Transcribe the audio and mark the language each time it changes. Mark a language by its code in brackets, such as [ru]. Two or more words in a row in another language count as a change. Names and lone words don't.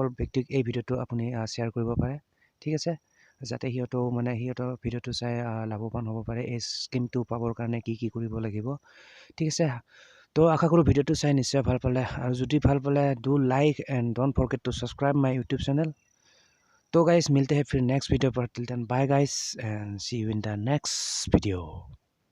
[as] ব্যক্তিক এই ভিডিঅ'টো আপুনি শ্বেয়াৰ কৰিব পাৰে ঠিক আছে যাতে সিহঁতৰ ভিডিঅ'টো চাই লাভৱান হ'ব পাৰে এই স্কিমটো পাবৰ কাৰণে কি কৰিব লাগিব ঠিক আছে তো আশা কৰোঁ ভিডিঅ'টো চাই নিশ্চয় ভাল পালে আৰু যদি ভাল পালে [en] do like and don't forget to subscribe my YouTube channel [hi] तो गाइस मिलते हैं फिर नेक्स्ट वीडियो पर [en] till then bye guys and see you in the next video